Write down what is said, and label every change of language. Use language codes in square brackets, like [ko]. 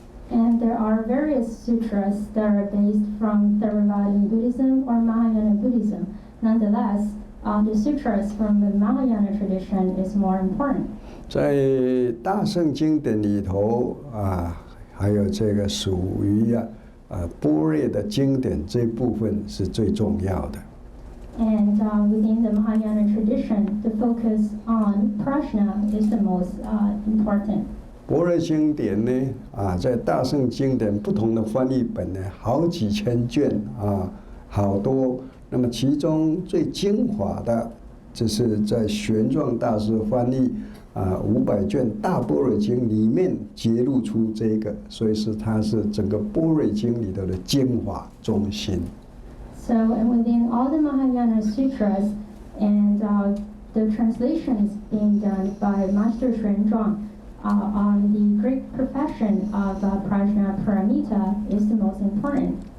[en] And there are various sutras that are based from Theravada Buddhism or Mahayana Buddhism. Nonetheless, the sutras from the Mahayana tradition is more important. [zh] 在大乘经典里头还有这个属于般若的经典这部分是最重要的。 [en] And within the Mahayana tradition, the focus on prajna is the most important. [zh] 般若经典呢在大乘经典不同的翻译本呢，好几千卷好多。那么其中最精华的，就是在玄奘大师翻译500卷大般若经里面揭露出这个，所以它是整个般若经里头的精华中心。 [en] So, and within all the Mahayana sutras and the translations being done by Master Xuanzhuang on the great profession of Prajna Paramita is the most important.